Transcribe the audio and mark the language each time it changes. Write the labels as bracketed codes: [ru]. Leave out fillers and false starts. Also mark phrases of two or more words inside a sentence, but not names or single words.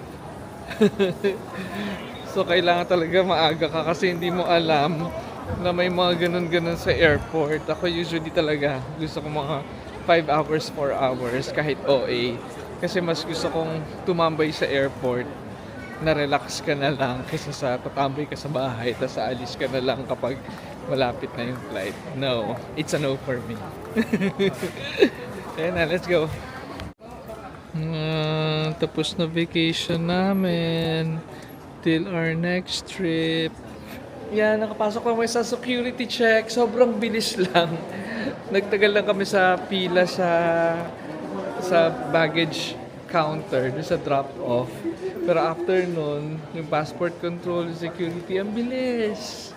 [tl] So, kailangan talaga maaga ka kasi hindi mo alam na may mga ganun-ganun sa airport. Ako usually talaga gusto ko mga 5 hours, 4 hours kahit OA. Kasi mas gusto kong tumambay sa airport na relax ka na lang kaysa sa tatambay ka sa bahay tapos aalis ka na lang kapag malapit na yung flight. [en] No, it's a no for me. [tl] Ayan na, [en] let's go. [tl] Tapos na vacation namin [en] till our next trip. [tl] Yan, nakapasok kami sa [en] security check. [tl] Sobrang bilis lang. Nagtagal lang kami sa pila sa [en] baggage counter, [tl] doon sa drop-off. Pero after nun, yung [en] passport control, [tl] security, ang bilis.